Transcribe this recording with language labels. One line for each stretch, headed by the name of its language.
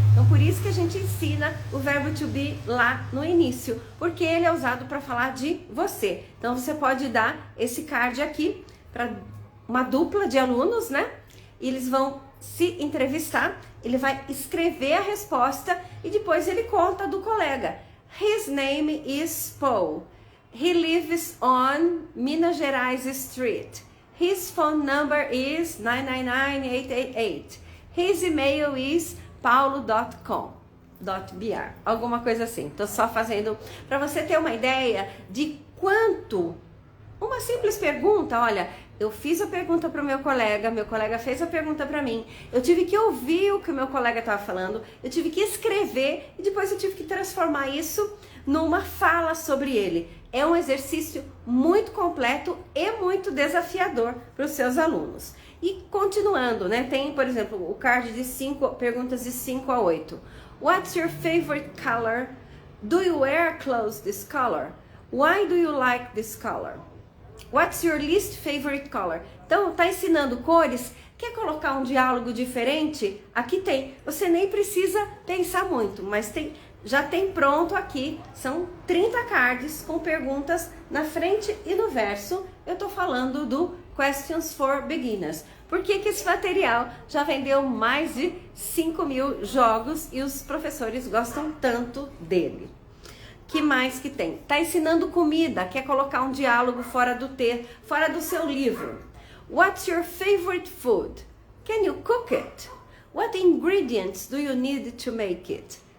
Portuguese: Então, por isso que a gente ensina o verbo to be lá no início, porque ele é usado para falar de você. Então, você pode dar esse card aqui para uma dupla de alunos, né? E eles vão se entrevistar, ele vai escrever a resposta e depois ele conta do colega.
English: His name is Paul. He lives on Minas Gerais Street. His phone number is 999-888. His email is paulo.com.br.
Portuguese: Alguma coisa assim. Tô só fazendo para você ter uma ideia de quanto uma simples pergunta, olha, eu fiz a pergunta para o meu colega fez a pergunta para mim, eu tive que ouvir o que o meu colega estava falando, eu tive que escrever e depois eu tive que transformar isso numa fala sobre ele. É um exercício muito completo e muito desafiador para os seus alunos. E continuando, né? Tem, por exemplo, o card de 5 perguntas de 5 a 8.
English: What's your favorite color? Do you wear clothes this color? Why do you like this color? What's your least favorite color?
Portuguese: Então, tá ensinando cores. Quer colocar um diálogo diferente? Aqui tem. Você nem precisa pensar muito, mas já tem pronto aqui. São 30 cards com perguntas na frente e no verso. Eu tô falando do Questions for Beginners. Por que esse material já vendeu mais de 5.000 jogos e os professores gostam tanto dele? Que mais que tem? Tá ensinando comida, quer colocar um diálogo fora do seu livro.
English: What's your favorite food? Can you cook it? What ingredients do you need to make it?